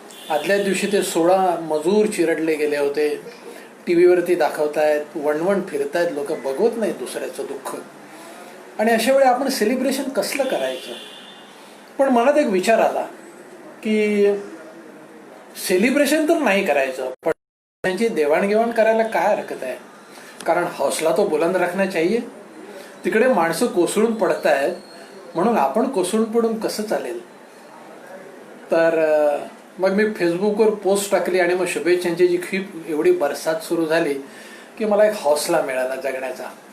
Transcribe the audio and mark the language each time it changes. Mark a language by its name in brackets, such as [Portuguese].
[Marathi] आदल्या दिवशी ते 16 मजूर चिरडले गेले होते. टीव्हीवरती दाखवतायत, वणवण फिरतायत लोक, बघवत नाही दुसऱ्याचं दुःख. आणि अशा वेळी आपण सेलिब्रेशन कसलं करायचं. पण मनात एक विचार आला की सेलिब्रेशन तर नाही करायचं, पण त्यांची देवाणघेवाण करायला काय हरकत आहे? [Hindi] कारण हौसला तो बुलंद रखना चाहिए. [Marathi] तिकडे माणसं कोसळून पडतायत, म्हणून आपण कोसळून पडून कसं चालेल? तर मग मी फेसबुकवर पोस्ट टाकली आणि मग शुभेच्छांची जी खूप एवढी बरसात सुरू झाली की मला एक हौसला मिळाला जगण्याचा.